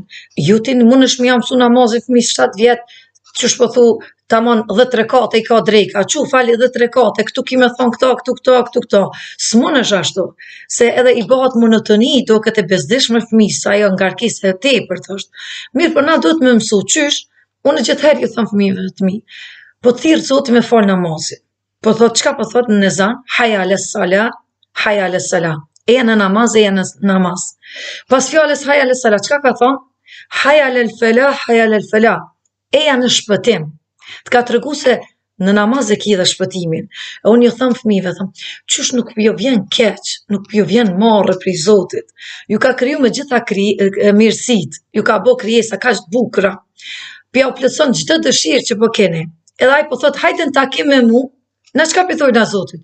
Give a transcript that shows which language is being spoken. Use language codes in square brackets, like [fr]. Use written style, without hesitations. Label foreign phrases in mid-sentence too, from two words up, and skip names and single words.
[sq] Ju ti mundesh më jam mësu namazin fëmijë 7 vjet, çu po thu tamam 10 rekate I ka drejka, çu fali 10 rekate, këtu ki me thon këto. S'mundesh ashtu, se edhe I bëhet monotoni, duket e bezdishme fëmijës, ajo ngarkesë e tepërt është. Mirë, por na duhet me mësu çysh, unë gjithherë ju them fëmijëve të mi, po thirr Zoti me fal namazin. Po thot, çka po thot në ezan? [ar] حي على الصلاة، حي على الصلاة. [sq] Eja në namaz, eja në namaz. Pas fjales [ar] حي على الصلاة, [sq] çka ka thon? [ar] حي على الفلاح، حي على الفلاح. [sq] Eja në shpëtim. Të ka tregu se në namaz e ki dhe shpëtimin. E unë ju them fëmijëve, qysh nuk ju vjen keq, nuk ju vjen marrë prej Zotit. Ju ka kriju me gjitha mirësit, ju ka bo krijesa kaq të bukura. Pja u plotson çdo dëshirë që po keni. Edhe ai po thot, hajde në takim me mu, na çka po thoj na Zotit?